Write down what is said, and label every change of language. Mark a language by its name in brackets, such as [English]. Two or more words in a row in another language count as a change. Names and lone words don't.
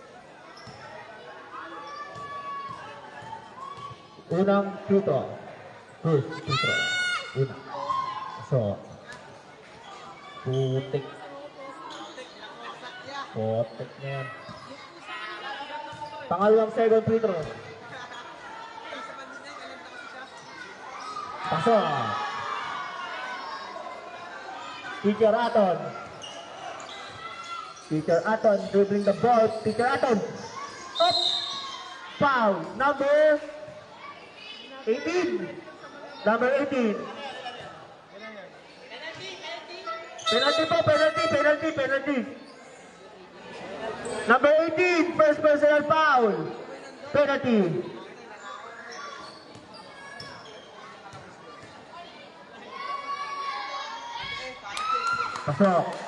[Filipino] Unang [English] free throw. [Filipino] First, Petro. Una. So, putik. Putik na yan. Pangalawang [English] second free throw. [Filipino] Pasok. Teacher Aton. [English] Teacher Aton dribbling the ball. Teacher Aton. Up. Foul. Number 18. Number 18. Penalty po, penalty. Number 18, first personal foul. [Filipino] Penalty. Pasok.